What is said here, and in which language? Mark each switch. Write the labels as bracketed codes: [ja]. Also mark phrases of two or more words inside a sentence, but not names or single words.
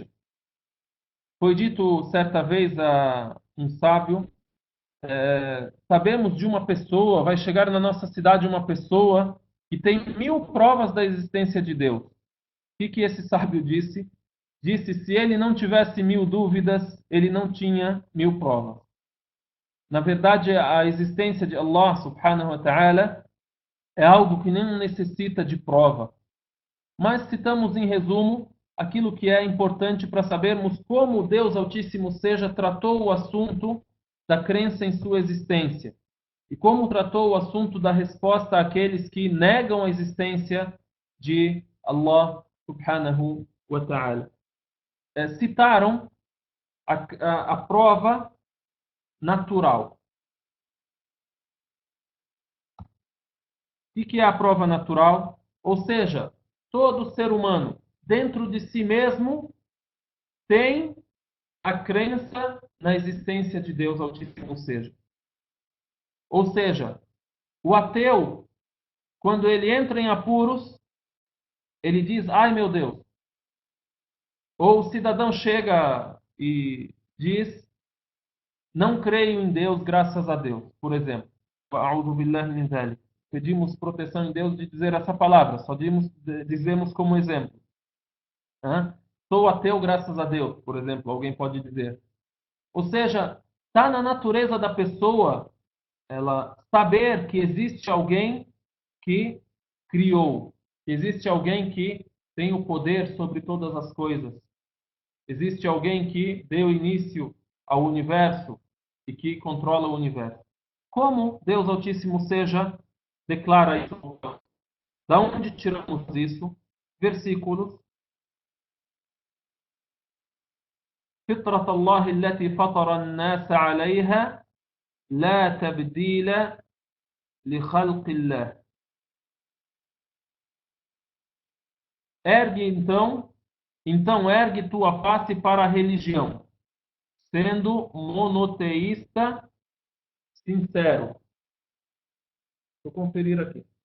[pt] Foi dito certa vez a um sábio, sabemos de uma pessoa, vai chegar na nossa cidade uma pessoa que tem 1000 provas da existência de Deus. O que esse sábio disse? Disse, se ele não tivesse 1000 dúvidas, ele não tinha 1000 provas. Na verdade, a existência de [ar] Allah subhanahu wa ta'ala [pt] é algo que nem necessita de prova. Mas citamos em resumo aquilo que é importante para sabermos como Deus Altíssimo seja tratou o assunto da crença em sua existência e como tratou o assunto da resposta àqueles que negam a existência de [ar] Allah subhanahu wa ta'ala. [pt] Citaram a prova natural. O que é a prova natural? Ou seja, todo ser humano, dentro de si mesmo, tem a crença na existência de Deus Altíssimo seja. Ou seja, o ateu, quando ele entra em apuros, ele diz, ai meu Deus. Ou o cidadão chega e diz, não creio em Deus, graças a Deus, por exemplo. [ar] A'udhu billahi min dhalik. [pt] Pedimos proteção em Deus de dizer essa palavra, só dizemos como exemplo. Sou ateu graças a Deus, por exemplo, alguém pode dizer. Ou seja, está na natureza da pessoa ela saber que existe alguém que criou, que existe alguém que tem o poder sobre todas as coisas. Existe alguém que deu início ao universo e que controla o universo. Como Deus Altíssimo seja, declara isso. Da onde tiramos isso? Versículos. [ar] فطرة الله التي فطر الناس عليها لا تبديل لخلق الله. [pt] Ergue então ergue tua face para a religião, sendo monoteísta sincero. Vou conferir aqui.